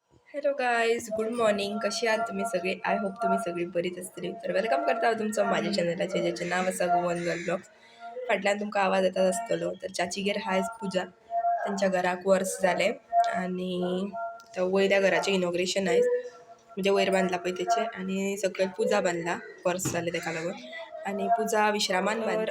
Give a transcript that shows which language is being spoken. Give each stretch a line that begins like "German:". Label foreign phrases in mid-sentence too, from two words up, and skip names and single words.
English: hello guys, good morning.
Marathi: कशी आहात तुम्ही सगळे?
English: I hope
Marathi: तुम्ही सगळी बरीच असतील. तर वेलकम करता तुमचं माझ्या चॅनलाचे ज्याचे नाव असा गोवन गर्ल ब्लॉग्स.
Konkani: फाटल्यान तुमका आवाज येतात असतलो. तर चाचीगेर हायच पूजा, त्यांच्या घराक वर्स झाले आणि वयल्या घराचे इनॉग्रेशन आहे, म्हणजे वयर बांधला पळय त्याचे, आणि सगळं पूजा बांधला वर्स झाले ताका लागून, आणि पूजा विश्रामान बांधली.